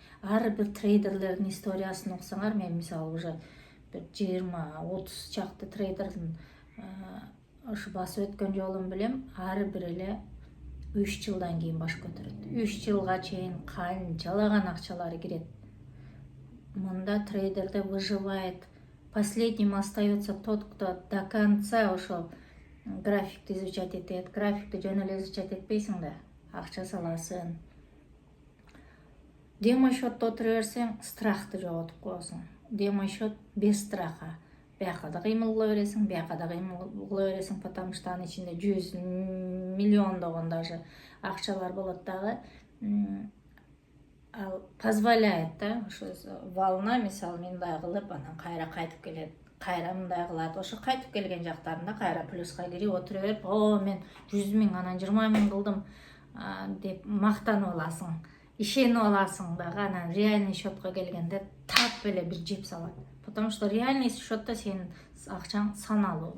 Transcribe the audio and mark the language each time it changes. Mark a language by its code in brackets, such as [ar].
[ky] Ар бир трейдерлердин историясын окусаңар, мен мисалы уже бир 20-30 чакты трейдердин ушу басып өткөн жолун билем. Ар бир эле 3 жылдан кийин баш көтөрөт. 3 жылга чейин канчалаган акчалары кирет. Мында трейдерде [ru] выживает. Последним остается тот, кто до конца [ky] ошол графикти [ru] изучать [ky] этет. Графикти жөн эле [ru] изучать [ky] этпейсиң да, акча саласың. Демо-счетто отура берсең, страхты жоготуп коесуң. [ru] Демо-счет без страха. [ky] Бияка да кыймыл кыла бересиң, бияка да кыймыл кыла бересиң, [ru] потому что [ky] анын ичинде 100 миллиондогон [ru] даже [ky] акчалар болот дагы. Ал [ru] позволяет [ky] да, ошо [ru] волна, [ky] мисалы мындай кылып, анан кайра кайтып келет, кайра мындай кылат. Ошо кайтып келген жактарында кайра плюска кирип отура берип, мен 100 миң, анан 20 миң кылдым деп мактанып аласың. Ишенип аласың дагы, анан [ru] реальный [ky] счетко келгенде тап эле бир жеп салат. [ru] Потому что [ky] реальный счетто сенин акчаң саналуу.